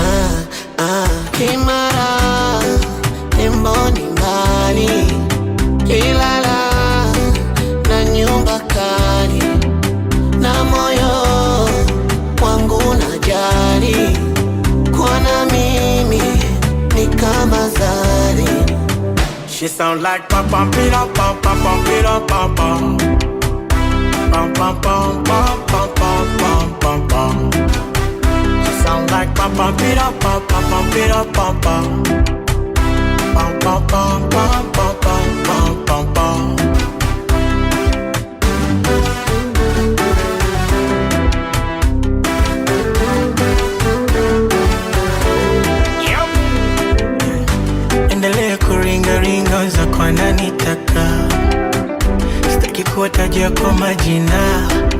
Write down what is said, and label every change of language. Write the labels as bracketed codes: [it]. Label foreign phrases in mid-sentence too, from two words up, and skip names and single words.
[sw] Kimara temboni mbali. Ilala na nyumba kali. Na moyo wangu najali. Kwa na mimi ni kama zari. [en] She sound like pam pam pira pam pam pam pira pam pam. Pam pam pam pam pam pam pam pam. She sound like pam pam pira pam pam pam pira pam pam. Pam pam pam pam pam pam pam pam. [sw] Endelea kuringa ringa za kwa nani taka. Sitaki kuwatajia kwa majina.